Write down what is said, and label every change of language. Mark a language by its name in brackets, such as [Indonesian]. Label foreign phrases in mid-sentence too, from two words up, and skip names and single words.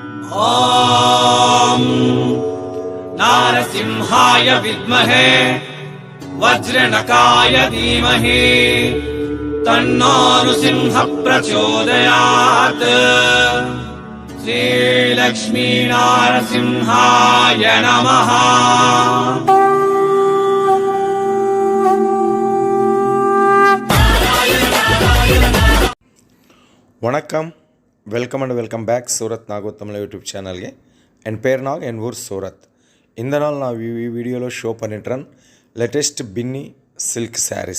[Sanskrit] ॐ नारसिंहाय विद्महे वज्रनकाय धीमहि तन्नो नृसिंह प्रचोदयात्। श्रीलक्ष्मी नारसिंहाय नमः। [Tamil] வணக்கம், [English] welcome and welcome back [Tamil] சூரத் நாகு தமிழ் [English] YouTube channel. [Tamil] என் பேர் நாக், என் ஊர் சூரத். இந்த நாள் நான் வீடியோவில் ஷோ பண்ணிட்டுறேன் [English] latest Binny silk sarees.